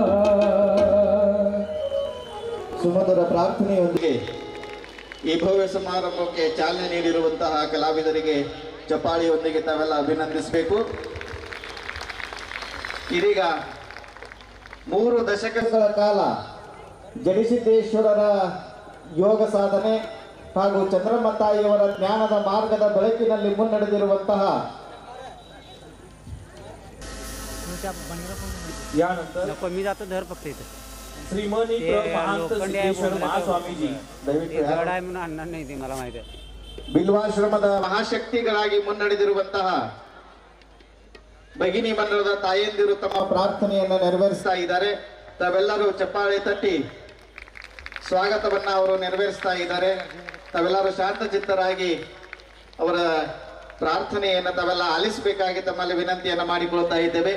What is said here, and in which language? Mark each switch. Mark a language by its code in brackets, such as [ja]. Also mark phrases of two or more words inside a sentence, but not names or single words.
[kn] ಸುಮಧುರ ಪ್ರಾರ್ಥನೆಯೊಂದಿಗೆ ಈ ಭವ್ಯ ಸಮಾರಂಭಕ್ಕೆ ಚಾಲನೆ ನೀಡಿರುವಂತಹ ಕಲಾವಿದರಿಗೆ ಚಪ್ಪಾಳಿಯೊಂದಿಗೆ ತಾವೆಲ್ಲ ಅಭಿನಂದಿಸಬೇಕು. ಇದೀಗ 3 ದಶಕಗಳ ಕಾಲ ಜಡಿಸಿದ್ದೇಶ್ವರರ ಯೋಗ ಸಾಧನೆ ಹಾಗೂ ಚಂದ್ರಮ್ಮ ತಾಯಿಯವರ ಜ್ಞಾನದ ಮಾರ್ಗದ ಬೆಳಕಿನಲ್ಲಿ ಮುನ್ನಡೆದಿರುವಂತಹ [mr] नको मी जातो धर फक्त इथे श्रीमनी ते महंत लोखंडे आहे सिद्धेश्वर बोलले महास्वामीजी ते गड आहे म्हणून आणणार नाही ते मला माहिती आहे [kn] ಬಿಲ್ವಾಶ್ರಮದ ಮಹಾಶಕ್ತಿಗಳಾಗಿ ಮುನ್ನಡೆದಿರುವಂತಹ ಭಗಿನಿ ಮಂಡಲದ ತಾಯಂದಿರು ತಮ್ಮ ಪ್ರಾರ್ಥನೆಯನ್ನು ನೆರವೇರಿಸ್ತಾ ಇದ್ದಾರೆ. ತಾವೆಲ್ಲರೂ ಚಪ್ಪಾಳೆ ತಟ್ಟಿ ಸ್ವಾಗತವನ್ನ ಅವರು ನೆರವೇರಿಸ್ತಾ ಇದ್ದಾರೆ. ತಾವೆಲ್ಲರೂ ಶಾಂತಚಿತ್ತರಾಗಿ ಅವರ ಪ್ರಾರ್ಥನೆಯನ್ನು ತಾವೆಲ್ಲ ಆಲಿಸಬೇಕಾಗಿ ತಮ್ಮಲ್ಲಿ ವಿನಂತಿಯನ್ನು ಮಾಡಿಕೊಳ್ತಾ ಇದ್ದೇವೆ.